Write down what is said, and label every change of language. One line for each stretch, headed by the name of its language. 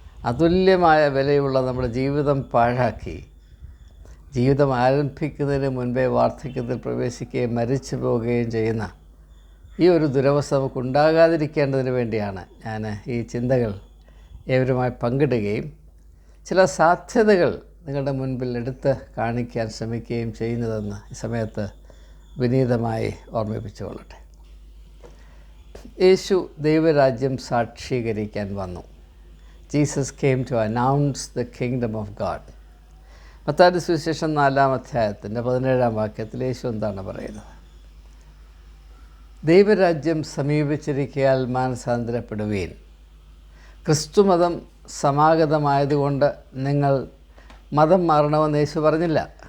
Malayalam: അതുല്യമായ വിലയുള്ള നമ്മുടെ ജീവിതം പാഴാക്കി, ജീവിതം ആരംഭിക്കുന്നതിന് മുൻപേ വാർദ്ധക്യത്തിൽ പ്രവേശിക്കുകയും മരിച്ചു പോവുകയും ചെയ്യുന്ന ഈ ഒരു ദുരവസ്ഥ നമുക്കുണ്ടാകാതിരിക്കേണ്ടതിന് വേണ്ടിയാണ് ഞാൻ ഈ ചിന്തകൾ ഏവരുമായി പങ്കിടുകയും ചില സാധ്യതകൾ നിങ്ങളുടെ മുൻപിൽ എടുത്ത് കാണിക്കാൻ ശ്രമിക്കുകയും ചെയ്യുന്നതെന്ന് ഈ സമയത്ത് വിനീതമായി ഓർമ്മിപ്പിച്ചുകൊള്ളട്ടെ. യേശു ദൈവരാജ്യം സാക്ഷീകരിക്കാൻ വന്നു.
English: Jesus came to announce the kingdom of God.
Malayalam: മത്തായിയുടെ സുവിശേഷം 4-ാം അധ്യായത്തിൻ്റെ 17-ാം വാക്യത്തിൽ യേശു എന്താണ് പറയുന്നത്? ദൈവരാജ്യം സമീപിച്ചിരിക്കയാൽ മാനസാന്തരപ്പെടുവീൻ. ക്രിസ്തുമതം സമാഗതമായതുകൊണ്ട് നിങ്ങൾ മതം മാറണമെന്ന് യേശു പറഞ്ഞില്ല.